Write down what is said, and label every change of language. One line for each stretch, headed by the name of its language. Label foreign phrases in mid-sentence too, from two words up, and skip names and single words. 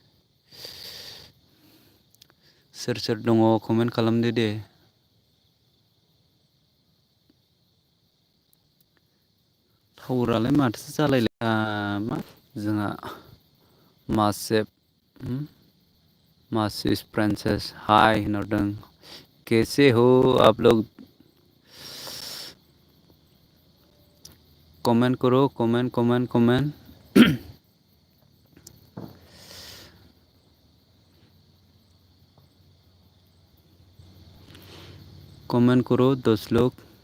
Bodo: सोर सोर दङ कमेन्ट खालामदो दे। टावारालाय माथो जालायला मा जोंहा मासेब मासिस प्रिंसेस हाय होनहरदों।
Hindi: कैसे हो आप लोग? कमेंट करो, कमेंट कमेंट कमेंट। कमेंट करो 10 लोग।